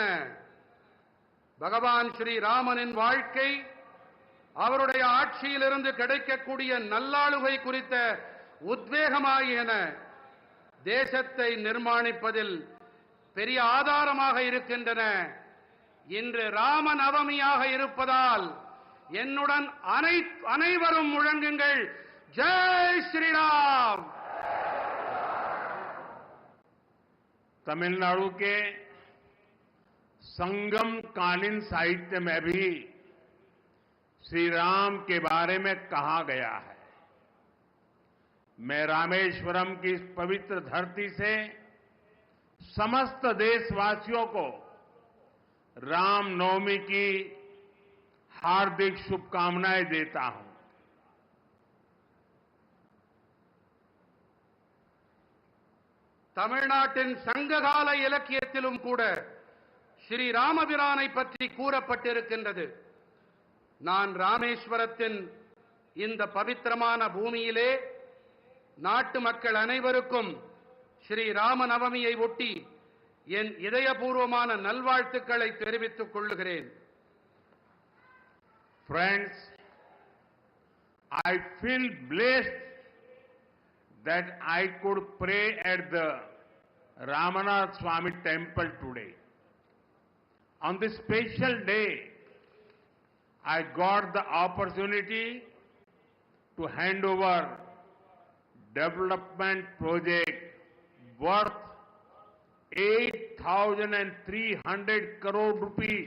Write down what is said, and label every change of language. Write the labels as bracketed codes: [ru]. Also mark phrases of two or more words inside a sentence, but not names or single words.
[ta] பகவான் ஸ்ரீ ராமனின் வாழ்க்கை, அவருடைய ஆட்சியிலிருந்து கிடைக்கக்கூடிய நல்லாளுகை குறித்த உத்வேகமாகியன தேசத்தை நிர்மாணிப்பதில் பெரிய ஆதாரமாக இருக்கின்றன. இன்று ராம நவமியாக இருப்பதால் என்னுடன் அனைவரும் முழங்குங்கள், [hi] जय श्रीराम. तमिलनाडु के संगम कालीन साहित्य में भी श्री राम के बारे में कहा गया है। मैं रामेश्वरम की इस पवित्र धरती से समस्त देशवासियों को रामनवमी की हार्दिक शुभकामनाएं देता हूं। [ta] தமிழ்நாட்டின் சங்ககால இலக்கியத்திலும் கூட ஸ்ரீ ராமபிரானை பற்றி கூறப்பட்டிருக்கின்றது. நான் ராமேஸ்வரத்தின் இந்த பவித்திரமான பூமியிலே நாட்டு மக்கள் அனைவருக்கும் ஸ்ரீ ராம நவமியை ஒட்டி என் இதயபூர்வமான நல்வாழ்த்துக்களை தெரிவித்துக் கொள்கிறேன். [en] Friends, I feel blessed that I could pray at the Ramanath Swami temple today. On this special day, I got the opportunity to hand over development project worth 8,300 crore rupees.